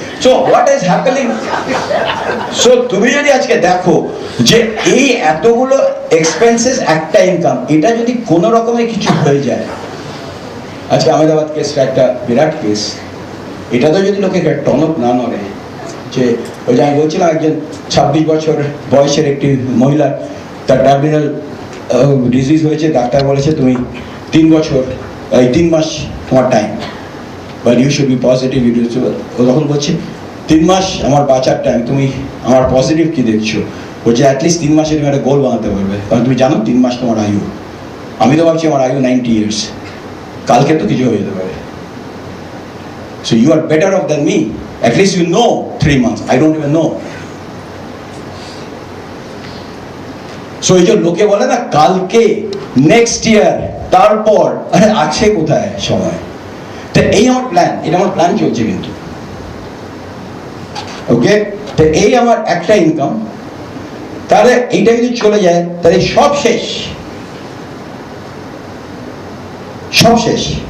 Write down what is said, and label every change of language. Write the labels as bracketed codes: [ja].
[bn] So what is happening? So তুমি যদি আজকে দেখো যে এই এতগুলো এক্সপেন্সেস, একটা ইনকাম, এটা যদি কোনো রকমের কিছু হয়ে যায়, আজকে আহমেদাবাদ কেসটা একটা বিরাট কেস, এটা তো যদি লোকে টনক না নড়ে, যে ওই যে আমি বলছিলাম একজন 26 বছর বয়সের একটি মহিলা, তার টার্মিনাল ডিজিজ হয়েছে, ডাক্তার বলেছে তুমি 3 বছর, 3 মাস তোমার time, but you should be positive. ও তখন বলছে 3 মাস আমার বাঁচার টাইম, তুমি আমার পজিটিভ কি দেখছো? বলছে অ্যাটলিস্ট 3 মাসে তুমি একটা গোল বানাতে পারবে, কারণ তুমি জানো 3 মাস তোমার আয়ু। আমি তো ভাবছি আমার আয়ু 90 years, কালকে তো কিছু হয়ে যেতে পারে। [en] So you are better off than me. At least you know 3 months. I don't even know. [bn] So এই যে লোকে বলে না কালকে, নেক্সট ইয়ার, তারপর, আরে আছে কোথায় সময়? তো এই আমার প্ল্যান, এটা আমার প্ল্যান চলছে কিন্তু, ওকে। তো এই আমার একটা ইনকাম, তাহলে এইটা যদি চলে যায় তাহলে সব শেষ, সব শেষ।